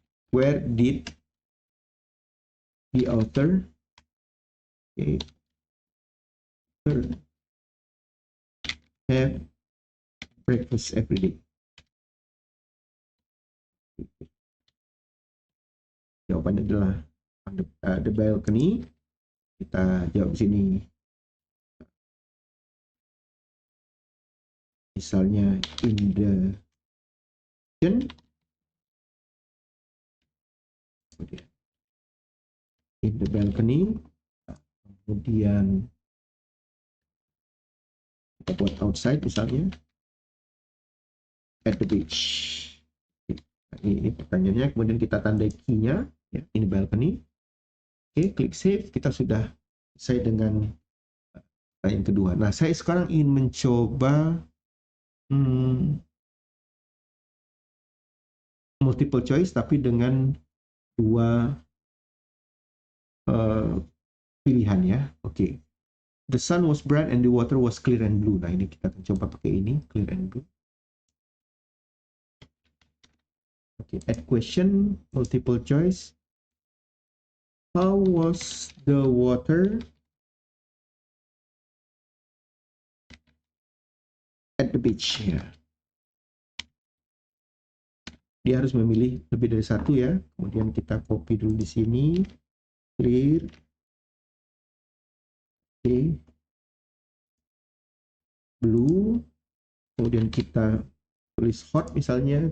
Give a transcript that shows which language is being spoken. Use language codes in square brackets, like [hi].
[en] Where did the author have breakfast every day? [id] Jawabannya adalah [en] the balcony. [id] Kita jawab sini. Misalnya [en] in the kitchen. In the balcony. [id] Kemudian kita buat outside misalnya. [en] At the beach. [id] Ini pertanyaannya. Kemudian kita tandai key-nya ya, [en] in the balcony. [id] Oke, klik save. Kita sudah selesai dengan yang kedua. Nah, saya sekarang ingin mencoba multiple choice tapi dengan dua pilihan ya. Oke. [en] The sun was bright and the water was clear and blue. [id] Nah, ini kita akan coba pakai ini, [en] clear and blue. Oke, add question, multiple choice. How was the water at the beach? [id] Ya. Dia harus memilih lebih dari satu ya. Kemudian kita copy dulu di sini. Clear. Oke. Blue. Kemudian kita tulis hot misalnya.